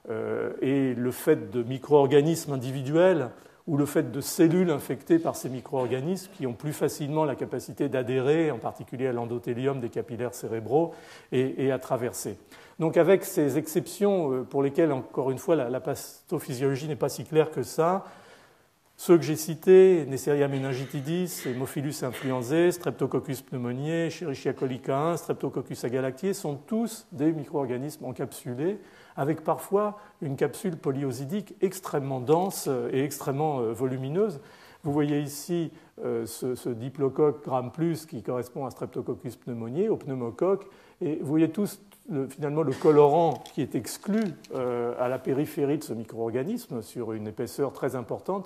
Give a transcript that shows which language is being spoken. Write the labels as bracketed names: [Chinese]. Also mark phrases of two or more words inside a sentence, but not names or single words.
[French] est le fait de micro-organismes individuels ou le fait de cellules infectées par ces micro-organismes qui ont plus facilement la capacité d'adhérer, en particulier à l'endothélium des capillaires cérébraux, et à traverser. Donc avec ces exceptions pour lesquelles, encore une fois, la pathophysiologie n'est pas si claire que ça, ceux que j'ai cités, Neisseria meningitidis, Haemophilus influenzae, Streptococcus pneumoniae, Escherichia colica 1, Streptococcus agalactiae sont tous des micro-organismes encapsulés, avec parfois une capsule polyosidique extrêmement dense et extrêmement volumineuse. Vous voyez ici ce diplocoque gram+, qui correspond à Streptococcus pneumoniae, au pneumocoque, et vous voyez tous finalement le colorant qui est exclu à la périphérie de ce micro-organisme sur une épaisseur très importante.